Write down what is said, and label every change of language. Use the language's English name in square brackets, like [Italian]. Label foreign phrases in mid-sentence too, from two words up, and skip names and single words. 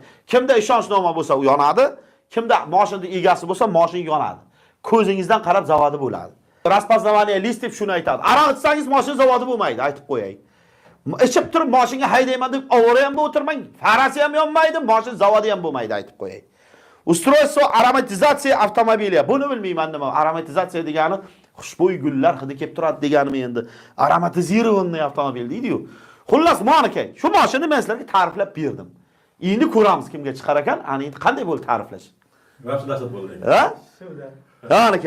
[Uzbek] Kimda ishonchnoma bo'lsa u yonadi, kimda mashinning egasi bo'lsa mashina yonadi. Ko'zingizdan qarab zavodi bo'ladi. [Russian] Распознавание лист [Uzbek] deb shuni aytadi. Aroq ichsangiz mashina zavodi bo'lmaydi, aytib qo'yay. Ichib turib mashinaga haydayman deb ovora ham o'tirmang, farasi ham yonmaydi, mashina zavodi ham bo'lmaydi, aytib qo'yay. [Russian] Устройство ароматизации автомобиля. [Uzbek] Buni bilmayman nima. Aromatizatsiya degani xushbo'y gullar hidi kelib turadi deganimi endi. [Russian] Ароматизированный автомобиль [Uzbek] deydi-yu. Xullas, monaka. Shu mashinani men sizlarga ta'riflab berdim. Endi ko'ramiz kimga chiqar ekan. Ana endi qanday bo'ldi ta'riflash? Yaxshilashib bo'ldi. Ha? Monaka.